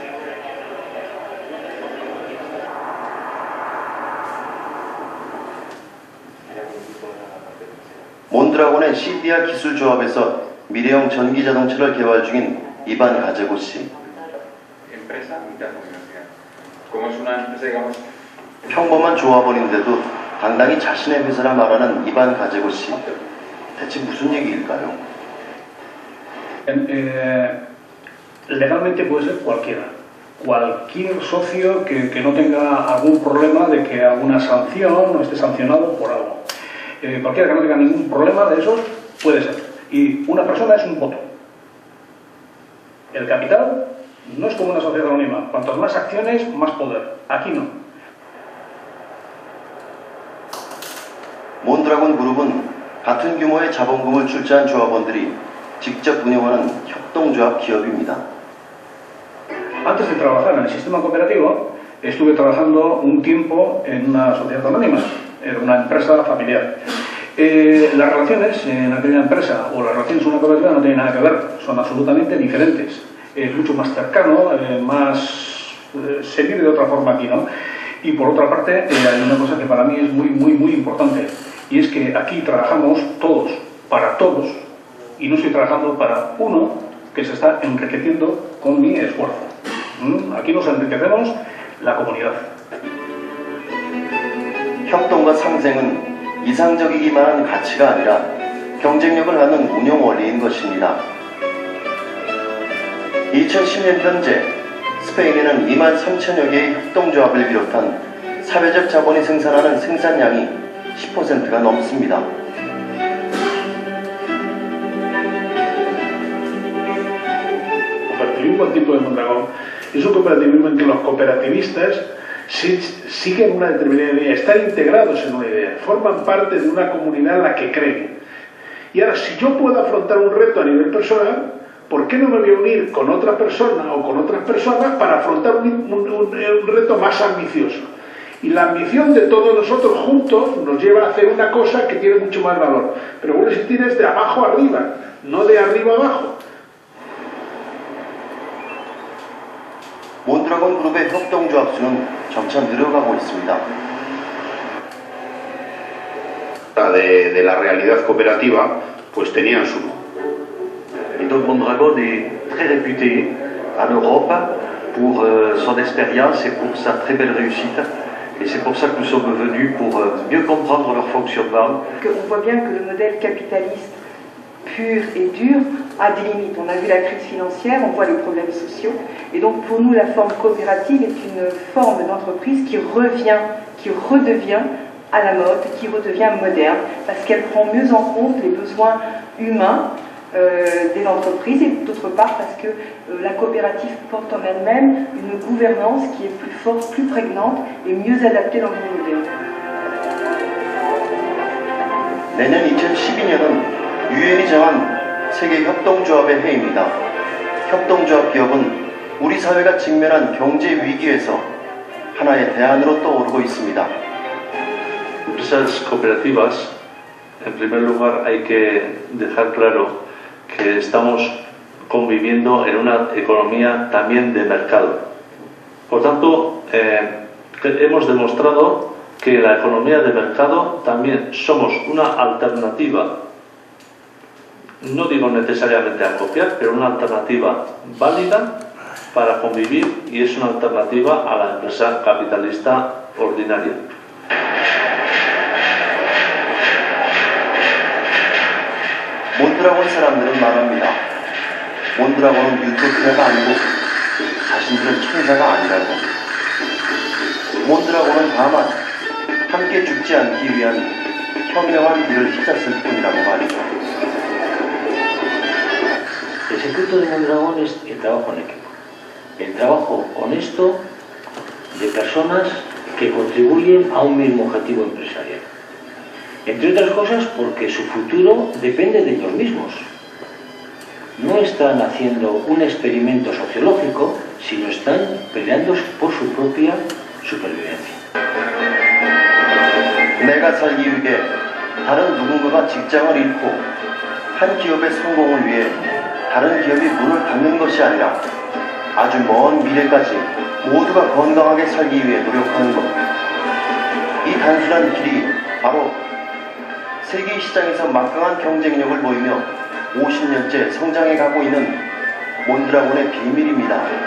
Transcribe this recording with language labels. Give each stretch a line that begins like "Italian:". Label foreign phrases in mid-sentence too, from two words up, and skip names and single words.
Korean: 몬드라곤의 시디아 기술조합에서 미래형 전기자동차를 개발 중인 이반 가제고 씨. 평범한 조합원인데도 당당히 자신의 회사라 말하는 이반 가제고 씨. 대체 무슨 얘기일까요?
Spanish: Legalmente puede ser cualquiera. Cualquier socio que no tenga algún problema de que alguna sanción o esté sancionado por algo. Cualquiera que no tenga ningún problema de esos puede ser. Y una persona es un voto. El capital no es como una sociedad anónima. Cuantas más acciones, más poder. Aquí no.
Korean: 몬드라곤 그룹은 같은 규모의 자본금을 출자한 조합원들이 직접 운영하는 협동조합 기업입니다.
Spanish: Antes de trabajar en el sistema cooperativo, estuve trabajando un tiempo en una sociedad anónima, era una empresa familiar. Las relaciones en aquella empresa o las relaciones en una cooperativa no tienen nada que ver, son absolutamente diferentes. Es mucho más cercano, se vive de otra forma aquí, ¿no? Y por otra parte, hay una cosa que para mí es muy importante, y es que aquí trabajamos todos, para todos, y no estoy trabajando para uno que se está enriqueciendo con mi esfuerzo. Aquí nos enriquecemos la comunidad.
Korean: 협동과 상생은 이상적이기만 한 가치가 아니라 경쟁력을 갖는 운영 원리인 것입니다. 2010년 현재 스페인에는 23,000여 개의 협동조합을 비롯한 사회적 자본이 생산하는 생산량이 10%가 넘습니다.
Spanish: Cooperativismo tipo de Mondragón es un cooperativismo en que los cooperativistas siguen una determinada idea, están integrados en una idea, forman parte de una comunidad en la que creen. Y ahora, si yo puedo afrontar un reto a nivel personal, ¿por qué no me voy a unir con otra persona o con otras personas para afrontar un reto más ambicioso? Y la ambición de todos nosotros juntos nos lleva a hacer una cosa que tiene mucho más valor. Pero bueno, si tienes de abajo arriba, no de arriba abajo.
Korean: 몬드라곤 그룹의 협동조합 수는 점차 늘어가고 있습니다.
Spanish: De la realidad cooperativa, pues tenían su.
French: Et donc Mondragon est très réputé en Europe pour son expérience et pour sa très belle réussite. Et c'est pour ça que nous sommes venus, pour mieux comprendre leur fonctionnement. On voit bien que le modèle capitaliste pur et dur a des limites. On a vu la crise financière, on voit les problèmes sociaux. Et donc pour nous, la forme coopérative est une forme d'entreprise qui redevient à la mode, qui redevient moderne, parce qu'elle prend mieux en compte les besoins humains des entreprises, et d'autre part parce que la coopérative porte en elle-même une gouvernance qui est plus forte, plus prégnante et mieux adaptée dans le monde moderne.
Korean: 내년 2012년은 유엔이 정한 세계 협동조합의 해입니다. 협동조합 기업은 우리 사회가 직면한 경제 위기에서 하나의 대안으로 떠오르고 있습니다.
Spanish: Empresas cooperativas, en primer lugar hay que dejar claro que estamos conviviendo en una economía también de mercado. Por tanto, hemos demostrado que la economía de mercado también somos una alternativa, no digo necesariamente a copiar, pero una alternativa válida para convivir, y es una alternativa a la empresa capitalista ordinaria.
Korean: 몬드라곤 사람들은 말합니다. 몬드라곤은 유토피아가 아니고 자신들은 천사가 아니라고. 몬드라곤은 다만 함께 죽지 않기 위한 현명한 길을 찾았을 뿐이라고 말이죠.
Spanish: El secreto de Mondragón es el trabajo en equipo, el trabajo honesto de personas que contribuyen a un mismo objetivo empresarial. Entre otras cosas porque su futuro depende de ellos mismos. No están haciendo un experimento sociológico, sino están peleando por su propia supervivencia.
Korean: 내가 살기 위해 다른 누군가가 직장을 잃고 한 기업의 성공을 위해 다른 기업이 문을 닫는 것이 아니라 아주 먼 미래까지 모두가 건강하게 살기 위해 노력하는 것. 이 단순한 길이 바로 세계 시장에서 막강한 경쟁력을 보이며 50년째 성장해 가고 있는 몬드라곤의 비밀입니다.